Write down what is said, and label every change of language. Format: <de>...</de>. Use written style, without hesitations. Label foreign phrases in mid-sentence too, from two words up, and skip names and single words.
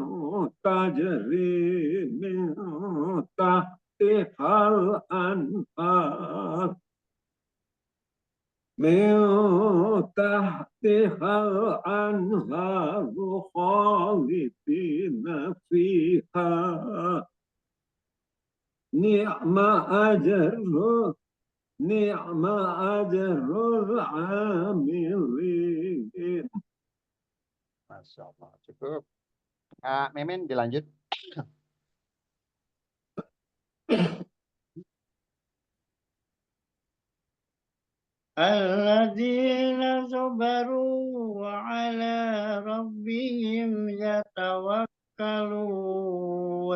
<ar>تجري من تحتها الأنهار خالدين فيها نعم أجر العاملين. ما شاء الله.</ar> <id>Cukup. Memen dilanjut.</id> <ar>الذين صبروا وعلى ربهم يتوكلون.</ar>